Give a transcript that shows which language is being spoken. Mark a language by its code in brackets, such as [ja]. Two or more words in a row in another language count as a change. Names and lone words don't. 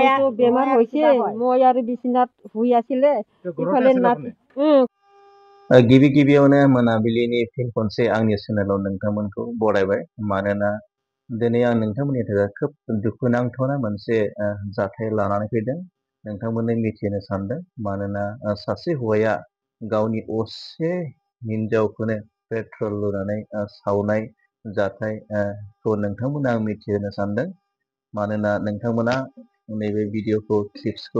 [as] মইতো বেমাৰ হৈছে মই আৰু বিছনাত শুই আছিলে ইফালে নাতি [brx] गिबि गिबियावनो मोनाबिलिनि फिन खनसे आंनि चेनेलाव नोंथांमोनखौ बरायबाय मानोना दिनै आं नोंथांमोननि थाखाय खोब दुखुनांथावना मोनसे जाथाय लानानै फैदों नोंथांमोननो मिथिहोनो सानदों मानोना सासे हौवाया गावनि असे हिनजावखौनो पेट्रल लुनानै सावनाय जाथायखौ नोंथांमोननो आं मिथिहोनो सानदों मानोना नोंथांमोना नैबे भिडिअखौ क्लिप्सखौ